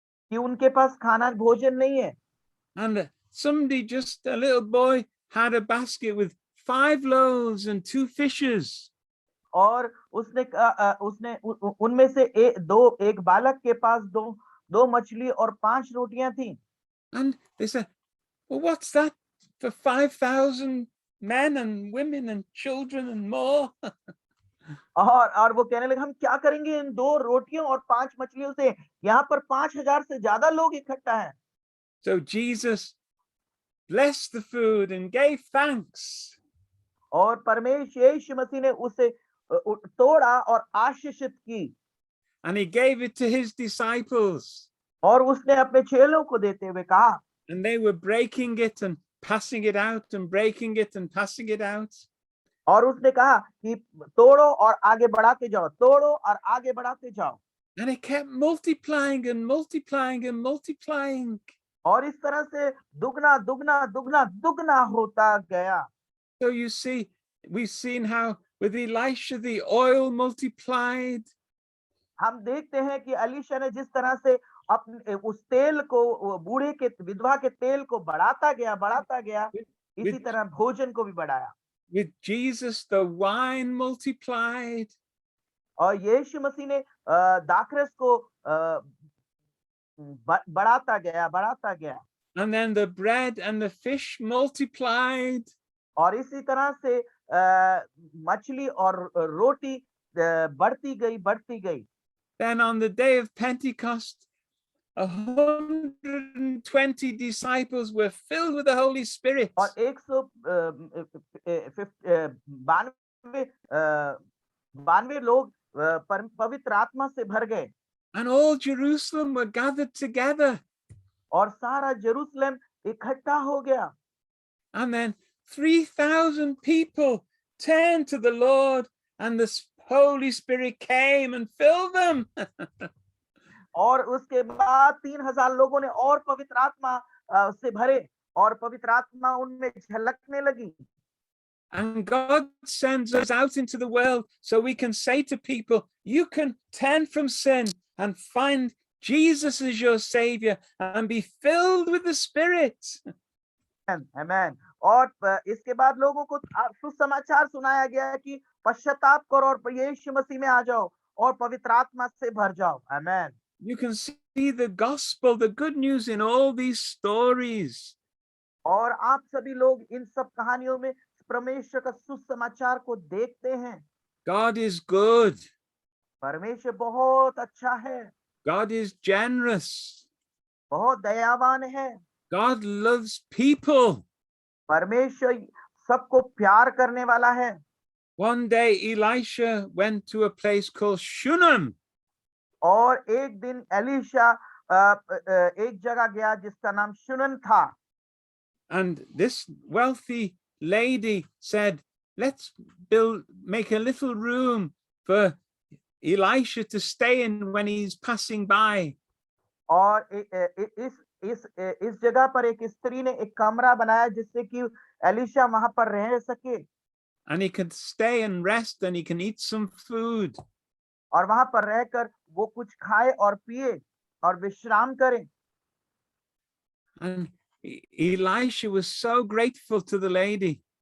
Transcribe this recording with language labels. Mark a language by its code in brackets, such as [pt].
[hi] कि उनके पास खाना भोजन नहीं है। [en] And a little boy had a basket with 5 loaves and 2 fishes. [hi] और उसने उनमें से एक बालक के पास दो मछली और 5 रोटियां थी। [en] And they said, well, what's that for 5,000 men and women and children and more? [hi] और वो कहने लगे हम क्या करेंगे इन 2 रोटियों और 5 मछलियों से, यहाँ पर 5,000 से ज्यादा लोग इकट्ठा हैं। [en] So Jesus blessed the food and gave thanks. [hi] और परमेश्वर यीशु मसीह ने उसे तोड़ा और आशीषित की। [en] And he gave it to his disciples. [hi] और उसने अपने चेलों को देते हुए कहा। [en] And they were breaking it and passing it out and breaking it and passing it out. [hi] और उसने कहा कि तोड़ो और आगे बढ़ाते जाओ, तोड़ो और आगे बढ़ाते जाओ। [en] And it kept multiplying and multiplying and multiplying. [hi] और इस तरह से दुगना दुगना दुगना दुगना होता गया। [en] So you see, we've seen how with Elisha the oil multiplied. [hi] हम देखते हैं कि एलीशा ने जिस तरह से अपने उस तेल को बूढ़े के विधवा के तेल को बढ़ाता गया, इसी तरह भोजन को भी बढ़ाया। [en] With Jesus the wine multiplied. [hi] और यीशु मसीह ने दाखरस को बढ़ाता गया। [en] And then the bread and the fish multiplied. [hi] और इसी तरह से मछली और रोटी बढ़ती गई। [en] Then on the day of Pentecost, 120 disciples were filled with the Holy Spirit. [hi] और 192 लोग पवित्र आत्मा से भर गए। [en] And all Jerusalem were gathered together. [hi] और सारा जेरूशलेम इकट्ठा हो गया। [en] And then 3,000 people turned to the Lord and the Holy Spirit came and filled them. [hi] और उसके बाद 3,000 लोगों ने और पवित्र आत्मा से भरे और पवित्र आत्मा उनमें झलकने लगी। [en] And God sends us out into the world so we can say to people, you can turn from sin and find Jesus as your savior and be filled with the Spirit. Amen. [hi] और इसके बाद लोगों को सुसमाचार सुनाया गया कि पश्चाताप करो और यीशु मसीह में आ जाओ और पवित्र आत्मा से भर जाओ। [en] Amen. You can see the gospel, the good news in all these stories. [hi] और आप सभी लोग इन सब कहानियों में परमेश्वर का सुसमाचार को देखते हैं। [en] God is good. [hi] परमेश्वर बहुत अच्छा है। [en] God is generous. [hi] बहुत दयावान है। [en] God loves people. [hi] परमेश्वर सबको प्यार करने वाला है। [en] One day Elisha went to a place called Shunem. [hi] और एक दिन एलीशा एक जगह गया जिसका नाम शुनन था। [en] And this wealthy lady said, let's make a little room for Elisha to stay in when he's passing by. [hi] और इस जगह पर एक स्त्री ने एक कमरा बनाया जिससे कि एलीशा वहां पर रह सके। [en] And he can stay and rest and he can eat some food. [hi] और वहां पर रहकर वो कुछ खाए और पिए और विश्राम करे। [en] And Elisha was so grateful to the lady.